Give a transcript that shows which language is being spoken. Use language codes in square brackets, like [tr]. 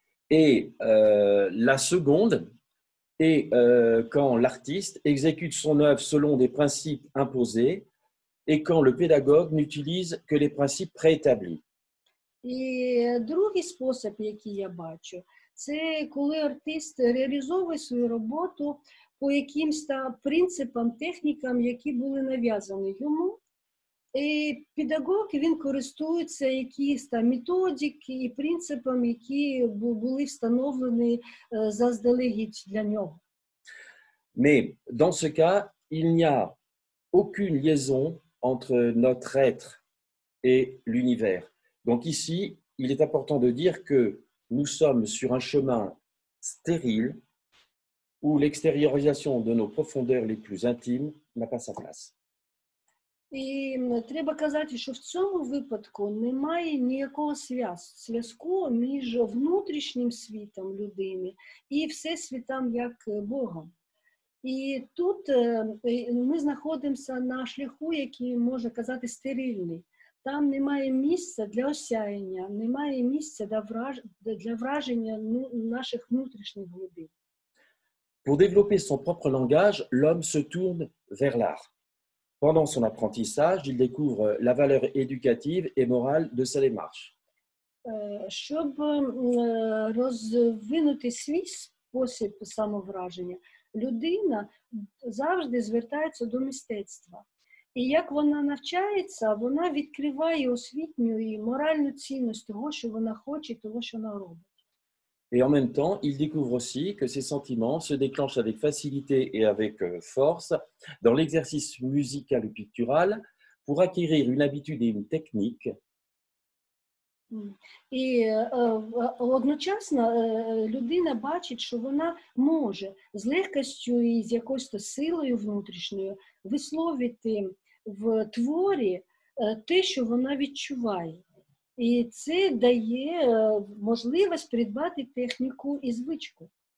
[fr] Et la seconde est quand l'artiste exécute son œuvre selon des principes imposés et quand le pédagogue n'utilise que les principes préétablis. [uk] І другий спосіб, який я бачу, це коли артист реалізовує свою роботу по якимсь принципам, технікам, які були нав'язані йому. І педагог, він користується якісь методики і принципами, які були встановлені заздалегідь для нього. [fr] Mais dans ce cas, il n'y a aucune liaison entre notre être et l'univers. Donc ici, il est important de dire que nous sommes sur un chemin stérile où l'extériorisation de nos profondeurs les plus intimes n'a pas sa place. [uk] І треба казати, що в цьому випадку немає ніякого зв'язку між внутрішнім світом людини і всесвітом як Богом. І тут ми знаходимося на шляху, який, можна казати, стерильний. Там немає місця для осяяння, немає місця для враження наших внутрішніх глибин. [fr] Pour développer son propre langage, l'homme se tourne vers l'art. Pendant son apprentissage, il découvre la valeur éducative et morale de sa démarche. [uk] Щоб розвинути свій спосіб самовраження, людина завжди звертається до мистецтва. І як вона навчається, вона відкриває освітню і моральну цінність того, що вона хоче, того, що вона робить. [fr] Et en même temps, il découvre aussi que ses sentiments se déclenchent avec facilité et avec force dans l'exercice musical ou pictural pour acquérir une habitude et une technique. [uk] І одночасно людина бачить, що вона може з легкістю і з якоюсь силою внутрішньою висловити в творі те, що вона відчуває. І це дає можливість придбати техніку і звичку.